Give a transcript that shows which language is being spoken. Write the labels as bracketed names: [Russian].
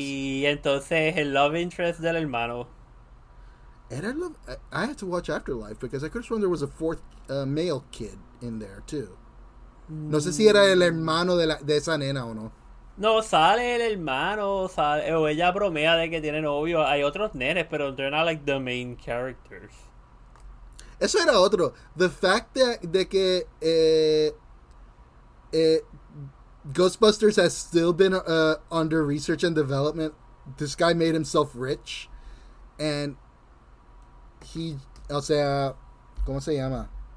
[Spanish] y entonces el love interest del hermano. [English] And I had to watch Afterlife because I could have sworn there was a fourth male kid in there too. [Spanish] No sé si era el hermano de esa nena o no. No, sale el hermano, sale, o ella bromea de que tiene novio. Hay otros nenes, pero [English] they're not like the main characters. [Spanish] Eso era otro. [English] The fact [Spanish] de que [English] eh, Ghostbusters has still been under research and development. This guy made himself rich. And he, [Spanish] o sea, ¿cómo se llama?